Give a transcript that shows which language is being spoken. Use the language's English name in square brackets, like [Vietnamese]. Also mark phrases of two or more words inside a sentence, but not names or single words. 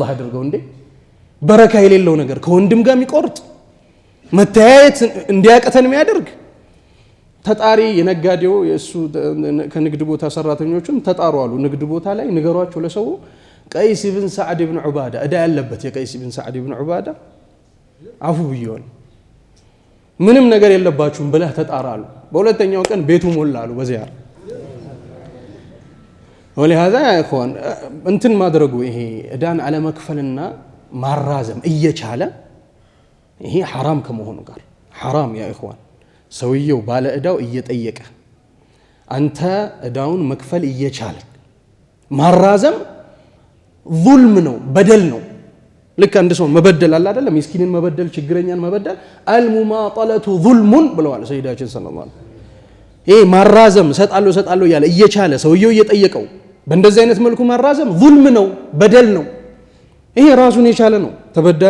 [Amharic] አድርገው። እንዴ በረካ የሌለው ነገር ከወንድም ጋር የሚቆርጥ መተያየት እንዲያቀተን የሚያደርግ ተጣሪ የነጋዴው የሱ ከንግድ ቦታ ሰራተኞችም ተጣሩ አሉ። ንግድ ቦታ ላይ ንገሯቸው ለሰው ቀይስ ኢብን ሰዕድ ኢብን ዑባዳ እዳ ያለበት የቀይስ ኢብን ሰዕድ ኢብን ዑባዳ አፉ ብየዋል፣ ምንም ነገር የለባችሁም ብለህ ተጣራሉ። በሁለተኛው ቀን ቤቱ ሞላሉ በዚያር። [Arabic] ولهذا يا اخوان [Amharic] እንትን ማድረጉ ይሄ እዳን አለ መክፈልና ማራዘም እየቻለ ይሄ حرام ከመሆኑ ጋር [Arabic] حرام يا اخوان [Amharic] ሰውየው ባለ እዳው እየጠየቀ አንተ እዳውን መክፈል እየቻለ ማራዘም ظلم ነው፣ በደል ነው። ልክ አንድ ሰው መበደል አለ አይደለም? ምስኪንን መበደል፣ ችግረኛን መበደል [Arabic] المماطلة ظلم [Amharic] ብለዋል ሰይዳችን [Arabic] صلى الله عليه وسلم። [Amharic] ይሄ ማራዘም ሰጣለሁ ያለ እየቻለ ሰውየው እየጠየቀው በእንደዚህ አይነት መልኩ ማራዘም ظلم ነው፣ በደል ነው። ይሄ ራሱን የቻለ ነው። ተበዳሪ